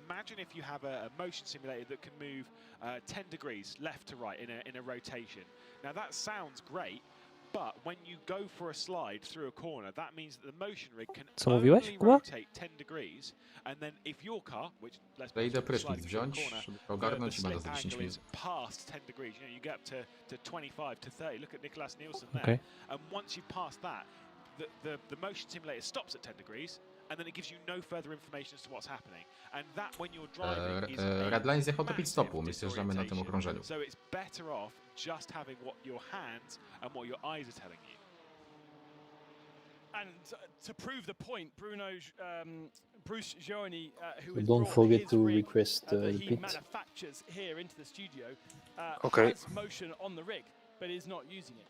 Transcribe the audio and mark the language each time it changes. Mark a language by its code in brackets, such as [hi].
[en] Imagine if you have a motion simulator that can move 10 degrees left to right in a rotation. Now that sounds great. But when you go for a slide through a corner, that means that the motion rig can only rotate 10 degrees, and then if your car, which let's [pl] Idę prysznic wziąć, żeby ogarnąć i będę za 10 minut. [en] Past 10 degrees, you get up to 25 to 30. Look at Nicolas Nielsen there. And once you pass that, the motion simulator stops at 10 degrees, and then it gives you no further information as to what's happening. And that when you're driving is [pl] Redline zjechał do pit stopu, my zjeżdżamy na tym okrążeniu. [en] So it's better off just having what your hands and what your eyes are telling you. And to prove the point, Bruce Gioni, who So don't forget to request the he pit. manufactures here into the studio, has motion on the rig, but is not using it.